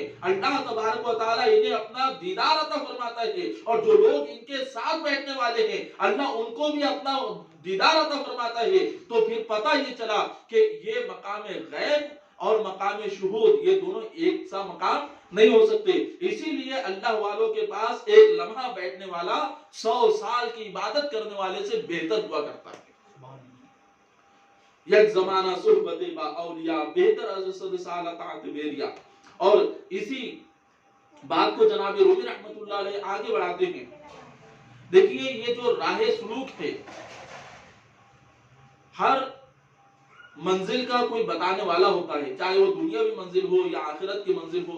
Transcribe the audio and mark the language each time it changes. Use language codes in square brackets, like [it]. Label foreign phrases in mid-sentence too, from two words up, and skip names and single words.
[ur] اللہ تبارک و تعالیٰ انہیں اپنا دیدار عطا فرماتا ہے، اور جو لوگ ان کے ساتھ بیٹھنے والے ہیں اللہ ان کو بھی اپنا دیدار عطا فرماتا ہے. تو پھر پتہ یہ چلا کہ یہ مقام غیب اور مقام شہود یہ دونوں ایک سا مقام نہیں ہو سکتے. اسی لیے اللہ والوں کے پاس ایک لمحہ بیٹھنے والا 100 سال کی عبادت کرنے والے سے بہتر ہوا کرتا ہے. [fa] یک زمانہ صحبت با اولیاء بہتر از 100 سالہ طاعت بیریا. [ur] اور اسی بات کو جناب رومی رحمت اللہ علیہ آگے بڑھاتے ہیں. دیکھیے یہ جو راہ سلوک ہے، ہر منزل کا کوئی بتانے والا ہوتا ہے، چاہے وہ دنیاوی منزل ہو یا آخرت کی منزل ہو.